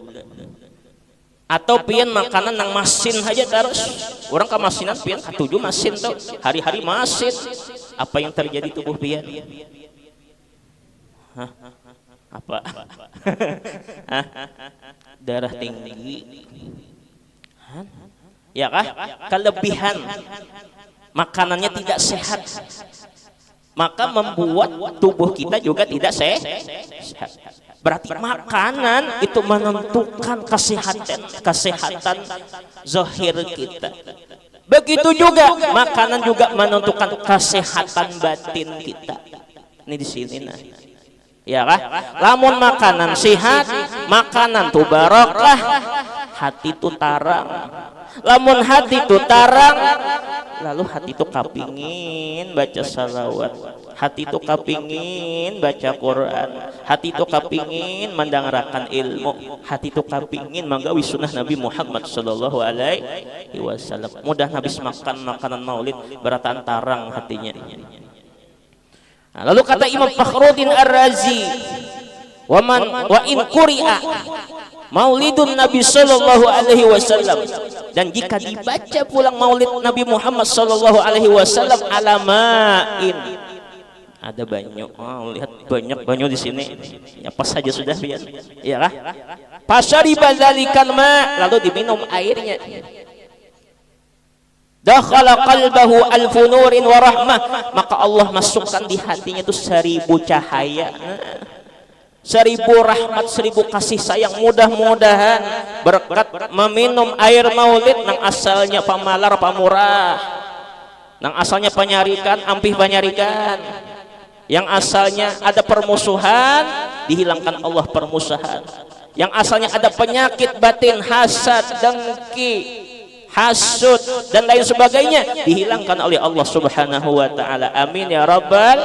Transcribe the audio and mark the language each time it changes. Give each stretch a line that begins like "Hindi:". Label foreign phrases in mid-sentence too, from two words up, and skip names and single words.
Banjar: Atau pian makanan nang masin aja terus. Orang kemasinan pian ketujuh masin tuh, hari-hari masin. Apa yang terjadi tubuh pian? Hah? Apa? Hah? Darah tinggi. Hah? Ya kah? Kelebihan makanannya tidak sehat, maka membuat tubuh kita juga tidak sehat. Berarti makanan itu menentukan kesehatan zahir kita. Begitu juga makanan juga menentukan kesehatan batin kita. Ini di sini nah. Ya kah? Lamun makanan sehat, makanan tu barokah, hati tu tarang. Lamun hati tu tarang, lalu hati itu kapingin baca salawat, hati itu kapingin baca Quran, hati itu kapingin mendengarkan ilmu, hati itu kapingin menggawi sunnah Nabi Muhammad
Arabic: صلى الله عليه وسلم.
Banjar: Mudah habis makan makanan maulid berataan tarang hatinya. Nah, lalu kata Imam Fakhruddin Ar-Razi,
Arabic: وإن قرئ مولد النبي صلى الله عليه وسلم,
Banjar: dan jika dibaca pulang maulid Nabi Muhammad
Arabic: صلى الله عليه وسلم
Banjar: alamain, ada banyak, lihat banyak banyak di sini, ya pas saja sudah biar, ya kah?
Arabic: فشرب ذلك الماء,
Banjar: lalu diminum airnya,
Arabic: دخل قلبه ألف نور ورحمة,
Banjar: maka Allah masukkan di hatinya itu 1000 cahaya, 1000 rahmat, 1000 kasih sayang. Mudah-mudahan berkat meminum air maulid nang asalnya pamalar pamurah, nang asalnya penyarikan ampih penyarikan, yang asalnya ada permusuhan dihilangkan Allah permusuhan, yang asalnya ada penyakit batin hasad, dengki, hasud dan lain sebagainya dihilangkan oleh Allah
Arabic: سبحانه وتعالى. آمين يا رب.